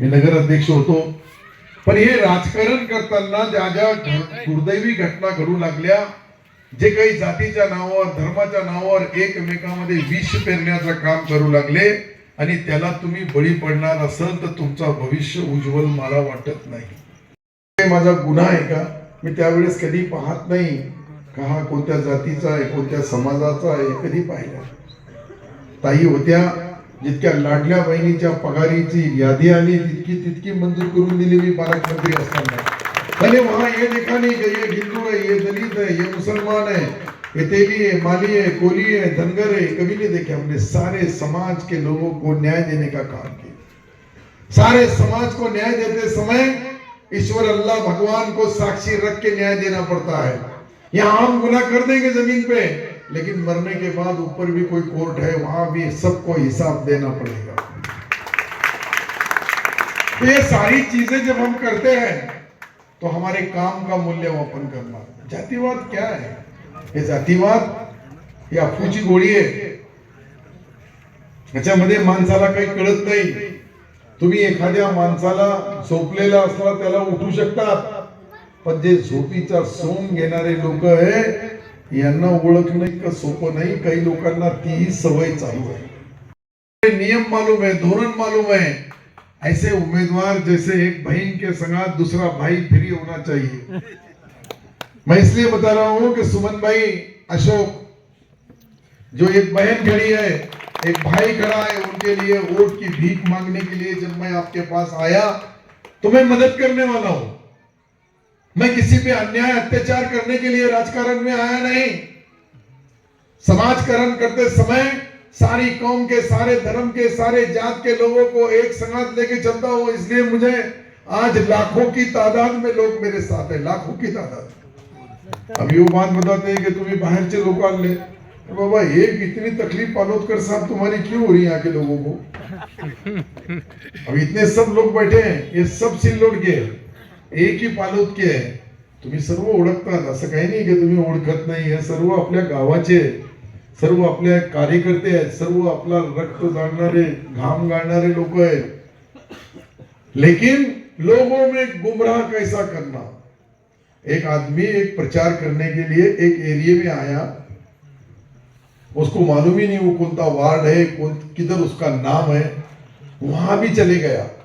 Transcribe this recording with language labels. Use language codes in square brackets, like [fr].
[mr] मी नगर अध्यक्ष होतो। पण हे राजकारण करताना ज्या ज्या दुर्दैवी घटना घडू लागल्या, जे काही जातीच्या नावावर, धर्माच्या नावावर एकमेकांमध्ये विष पेरण्याचं काम करू लागले, आणि त्याला तुम्ही बळी पडणार असेल तर तुमचा भविष्य उज्ज्वल मला वाटत नाही। माझा गुन्हा आहे का? मी त्यावेळेस कधी पाहत नाही का हा कोणत्या जातीचा आहे, कोणत्या समाजाचा आहे, कधी पाहिलं। ताई होत्या, जितक्या लाडल्या बहिणीच्या पगारीची यादी आली तितकी मंजूर करून दिली मी पालकमंत्री असताना। [hi] पहले वहां ये देखा नहीं कि ये हिंदू है, ये दलित है, ये मुसलमान है, ये तेली है, माली है, कोली है, धनगर है, कभी नहीं देखे। हमने सारे समाज के लोगों को न्याय देने का काम किया। सारे समाज को न्याय देते समय ईश्वर अल्लाह भगवान को साक्षी रख के न्याय देना पड़ता है। यहाँ हम गुनाह कर देंगे जमीन पे, लेकिन मरने के बाद ऊपर भी कोई कोर्ट है, वहां भी सबको हिसाब देना पड़ेगा। तो ये सारी चीजें जब हम करते हैं तो हमारे काम का मूल्यमापन करना। जातिवाद क्या है? [mr] हे जातिवाद या अफूची गोळी आहे, याच्यामध्ये माणसाला काही कळत नाही। तुम्ही एखाद्या माणसाला झोपलेला असला त्याला उठू शकतात, पण जे झोपीचा सोंग घेणारे लोक आहे यांना ओळखणं इतकं सोपं नाही. काही लोकांना तीही सवय चालू आहे. [hi] नियम मालूम है, धोरण मालूम है. ऐसे उम्मीदवार जैसे एक बहन के संगात दूसरा भाई फ्री होना चाहिए. मैं इसलिए बता रहा हूं कि सुमन भाई, अशोक, जो एक बहन खड़ी है, एक भाई खड़ा है, उनके लिए वोट की भीख मांगने के लिए जब मैं आपके पास आया तो मैं मदद करने वाला हूं. मैं किसी पे अन्याय अत्याचार करने के लिए राजकारण में आया नहीं. समाजकरण करते समय सारी कौम के, सारे धर्म के, सारे जात के लोगों को एक संगात लेके चलता हूं. इसलिए मुझे आज लाखों की तादाद में लोग मेरे साथ है, लाखों की तादाद. अब ये बात बताते हैं कि तुम्हें बाहर से लोग आन ले. बाबा, एक इतनी तकलीफ पालोदकर साहब तुम्हारी क्यों हो रही है यहाँ के लोगों को? अब इतने सब लोग बैठे हैं, ये सब सिल्लोड के, एक ही पालोद के आहे. [mr] तुम्ही सर्व ओळखतात, असं काही नाही की तुम्ही ओळखत नाही. हे सर्व आपल्या गावाचे, सर्व आपल्या कार्यकर्ते आहेत, सर्व आपला रक्त जाणणारे, घाम गाळणारे लोक आहेत. [hi] लेकिन लोगों में गुमराह कैसा करना. एक आदमी एक प्रचार करने के लिए एक एरिया में आया, उसको मालूम ही नहीं वो कौन सा वार्ड है, किधर उसका नाम है, वहां भी चले गया.